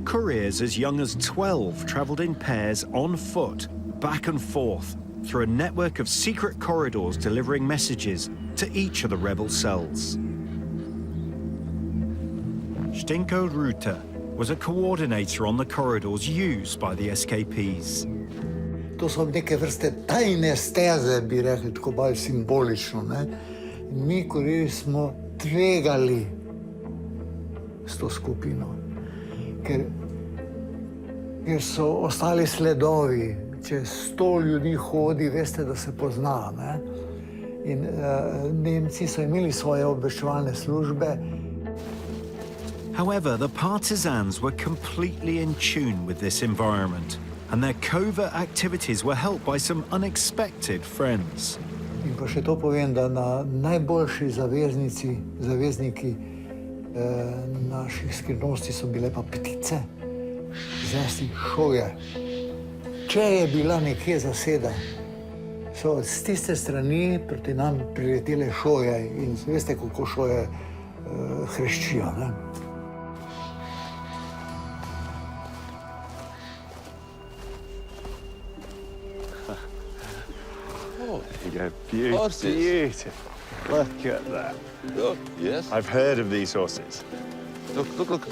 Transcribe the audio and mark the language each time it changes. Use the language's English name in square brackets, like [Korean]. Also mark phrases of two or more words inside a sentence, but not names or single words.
[English] Couriers as young as 12 travelled in pairs on foot, back and forth, through a network of secret corridors delivering messages to each of the rebel cells. Stenko Ruta was a coordinator on the corridors used by the escapees. [Slovenian] To so neke vrste tajne steze, bi rekli, tako bolj simbolično, ne? In mi, kurirji, smo tvegali s to skupino, ker so ostali sledovi. Če 100 ljudi hodi, veste, da se pozna, ne? In Nemci so imeli svoje obveščevalne službe. [English] However, the Partisans were completely in tune with this environment, and their covert activities were helped by some unexpected friends. [Slovenian] In pa še to povem, da najboljši zavezniki naših skrivnosti so bile pa ptice, zlasti šoje. Če je bila nekje zaseda, so z tiste strani proti nam priletele šoje in veste, kako šoje hreščijo, ne? [English] Beautiful. Look at that. Oh, yes. I've heard of these horses. Look.